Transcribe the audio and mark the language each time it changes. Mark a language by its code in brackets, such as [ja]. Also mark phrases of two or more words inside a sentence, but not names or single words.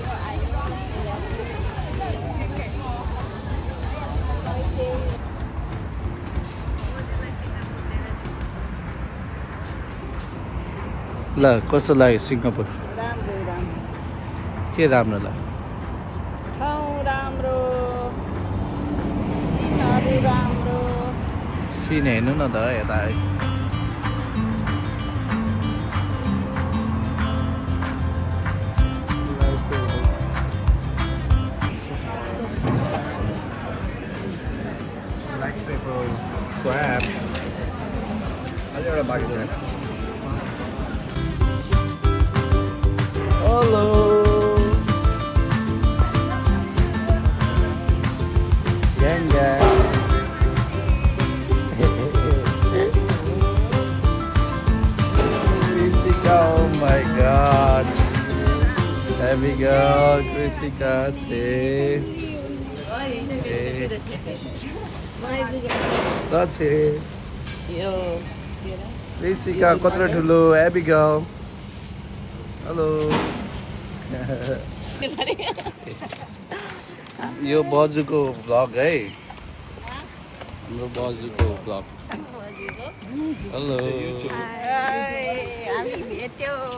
[ne] ल कस्तो लाग्यो सिङ्गापुर राम्रो राम्रो के राम्रो लाग्यो ठाउँ राम्रो सिनहरू राम्रो सिन हेर्नु न त यता crab. [id] Ayo udah bagi dulu. Halo. Geng geng. [en] Jessica, oh my god. There we go, Jessica. That's it. Jessica, [ne] कत्रो ठुलो Abigail. [en] Hello. [ne] यो बजुको भ्लग है हाम्रो बजुको भ्लग हेलो हामी भेट्यो